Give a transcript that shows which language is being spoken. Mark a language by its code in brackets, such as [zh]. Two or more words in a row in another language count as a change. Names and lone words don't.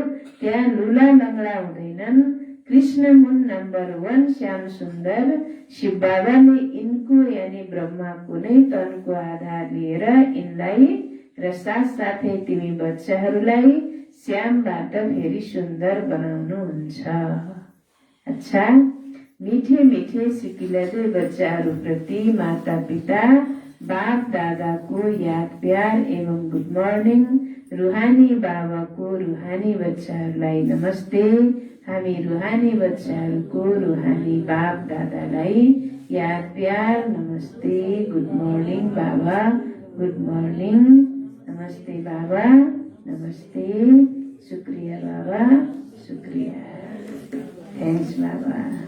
[ne] त्यहाँ लुला लङ्गडा हुँदैनन्। कृष्ण हुन् नम्बर 1 श्याम सुन्दर। शिव बाबाले यिनको यानी ब्रह्माको नै तनको आधार लिएर यिनलाई र साथसाथै तिमी बच्चाहरूलाई श्यामबाट फेरि सुन्दर बनाउनुहुन्छ। अच्छा, मीठे मीठे सिकिलदै बच्चाहरूप्रति माता पिता बाप दादाको याद प्यार एवं [en] good morning. [ne] रुहानी बाबाको रुहानी बच्चाहरूलाई नमस्ते। हामी रुहानी बच्चाहरूको रुहानी बाप दादालाई याद प्यार नमस्ते। [en] good morning baba, good morning. [ne] नमस्ते बाबा, नमस्ते। शुक्रिया बाबा, शुक्रिया। थ्याङ्क्स बाबा।